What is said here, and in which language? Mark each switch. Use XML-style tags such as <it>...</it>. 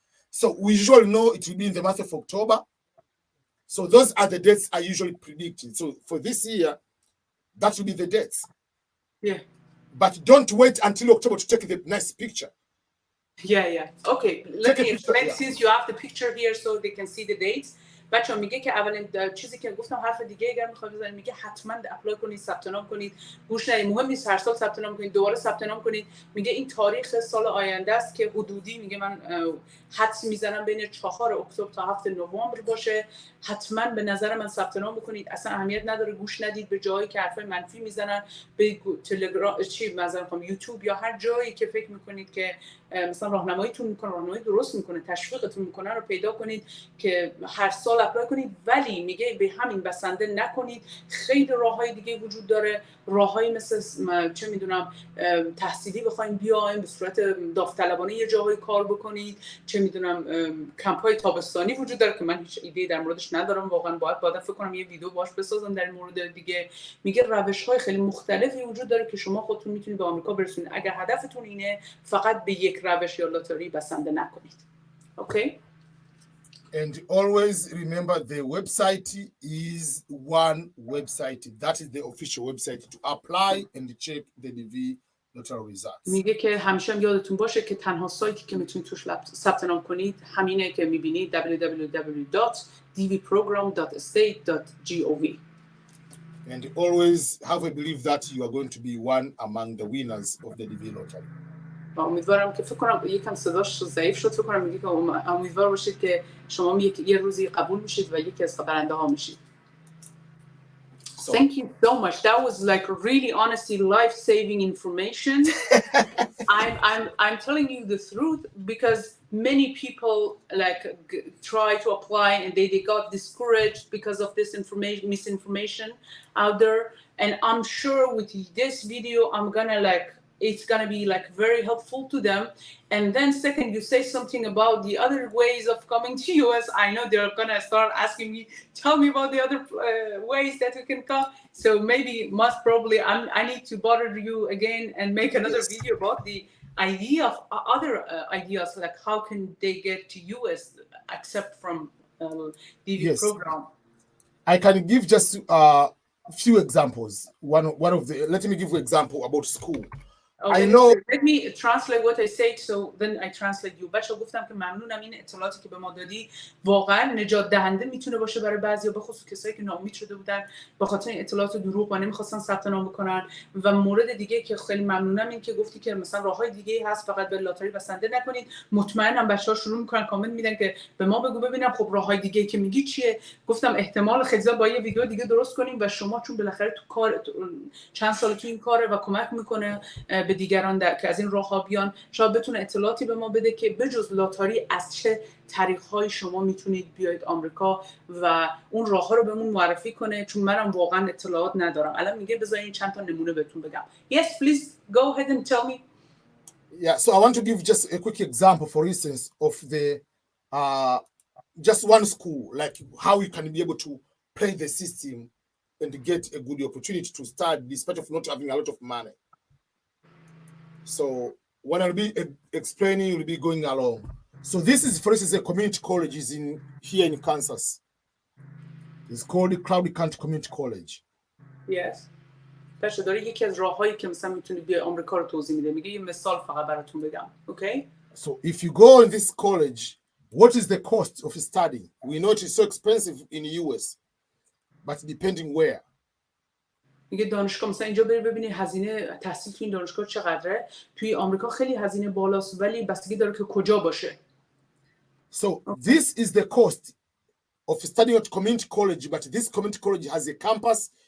<en>So we usually know it will be in the month of October. So those are the dates I usually predicted. So for this year, that will be the dates. Yeah. But don't wait until October to take the nice picture. Yeah. Okay, let me explain since you have the picture here so they can see the dates.</en> <fa>بچه‌ها میگه که اولین چیزی که گفتم حرف دیگه اگر میخواید بزنید میگه حتما اپلای کنید، ثبت نام کنید. گوش ندید، مهم نیست هر سال ثبت نام کنید، دوباره ثبت نام کنید. میگه این تاریخ سال آینده است که حدودی میگه من حدس میزنم بین 4 اکتبر تا 7 نوامبر باشه. حتما به نظر من ثبت نام بکنید. اصلا اهمیت نداره گوش ندید به جایی که حرفای منفی میزنن، به تلگرام مثلا یوتیوب یا هر جایی که فکر میکنید که مثلا راهنماییتون میکنه، راهنمایی درست میکنه، تشویقتون میکنه رو پیدا کنید که هر سال اپلای کنید. ولی میگه به همین بسنده نکنید. خیلی راههای دیگه وجود داره، راههایی مثل چه میدونم تحصیلی بخواید بیاین به صورت داوطلبانه یه جاهای کار بکنید، چه میدونم کمپ‌های تابستانی وجود داره که من هیچ ایده در موردش ندارم واقعا. باید فکر کنم یه ویدیو باهاش بسازم در مورد دیگه. میگه روش‌های خیلی مختلفی وجود داره که شما خودتون میتونید به آمریکا برسونید. اگر هدفتون اینه فقط به یک روش یا لاتاری بسنده نکنید. اوکی؟</fa> <en>And always remember the website is one website. That is the official website to apply and check the DV lottery results.</en> <fa>میگه که همیشه یادتون باشه که تنها سایتی که میتونید توش ثبت نام کنید همینه که میبینید www.dvprogram.state.gov.</fa> <en>And always have a belief that you are going to be one among the winners of the DV lottery.</en> <fa>امیدوارم که فکر کنم یکم صداش ضعیف شد، فکر کنم میگه که امیدوار باشید که شما یه روزی قبول میشید و یکی از برنده ها میشید.</fa> <en>Thank you so much. That was like really honestly life-saving information. I'm telling you the truth because many people like try to apply and they got discouraged because of this misinformation out there. And I'm sure with this video it's gonna be like very helpful to them. And then second, you say something about the other ways of coming to US. I know they're gonna start asking me, tell me about the other ways that we can come. So maybe most probably I need to bother you again and make another video about the idea of other ideas, like how can they get to US except from DV program. I can give just few examples. One of the, let me give you an example about school. Okay, I know. Let me translate what I said so then I translate you.</en> <fa>بچه‌ها گفتم که ممنونم این اطلاعاتی که به ما دادی واقعا نجات دهنده میتونه باشه برای بعضیا، به خصوص کسایی که ناامید شده بودن به خاطر اطلاعات دروغ و نمیخواستن ثبت نام بکنن. و مورد دیگه که خیلی ممنونم این که گفتی که مثلا راههای دیگه هست، فقط به لاتاری بسنده نکنید. مطمئنم بچه‌ها شروع میکنن کامنت میدن که به ما بگو ببینم خب راههای دیگه که میگی چیه. گفتم احتمال خیلی زیاد با یه ویدیو دیگه درست کنیم و شما چون بالاخره تو کار چند سال تو این کاره و کمک میکنه به دیگران که از این راه‌ها بیان، شاید بتونه اطلاعاتی به ما بده که بجز لاتاری از چه طریق‌های شما میتونید بیاید آمریکا و اون راه‌ها رو بهمون معرفی کنه، چون منم واقعا اطلاعات ندارم. الان میگه بذارین چند تا نمونه بهتون بگم.</fa> <en>Yes, please go ahead and tell me. Yeah, so I want to give just a quick example, for instance, of the just one school, like how you can be able to play the system and get a good opportunity to start despite of not having a lot of money. So when I'll be explaining, you'll be going along. So this is, for instance, a community college is here in Kansas. It's called the Crowley County Community College. Yes.</en> <fa>بچه داره یکی از راههایی که مثلا میتونی بیای آمریکا رو توضیح میده. میگه یه مثال فقط براتون بگم.</fa> <en>Okay? So if you go in this college, what is the cost of studying? We know it is so expensive in the US, but depending where.</en> <fa>میگه دانشگاه مثلا اینجا بری ببینی هزینه تحصیل توی این دانشگاه چقدره. توی آمریکا خیلی هزینه بالاست ولی بستگی داره که کجا باشه.</fa> <en>So this is the cost of studying at community college, but this community college has a campus.</en>